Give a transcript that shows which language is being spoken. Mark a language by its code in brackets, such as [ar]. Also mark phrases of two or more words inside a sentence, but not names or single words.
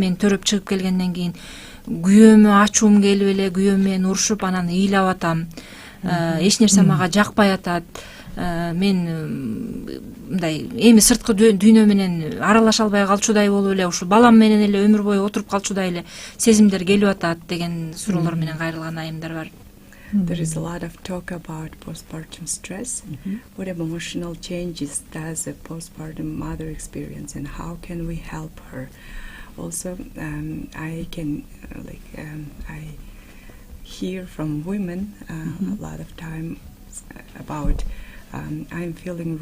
[ky] Мен төрөп чыгып келгенден кийин күйөөмө ачуум келип эле, күйөөм менен урушуп, анан ыйлап атам. Эч нерсе мага жакпай атат. Мен мындай эми сырткы дүйнө менен аралаша албай калчудай болуп эле, ушу балам менен эле өмүр бою отуруп калчудай эле сезимдер келип атат деген суроолор менен кайрылган айымдар бар. [en] There is a lot of talk about postpartum stress. What emotional changes does a postpartum mother experience, and how can we help her? Also, I can I hear from women a lot of time about I'm feeling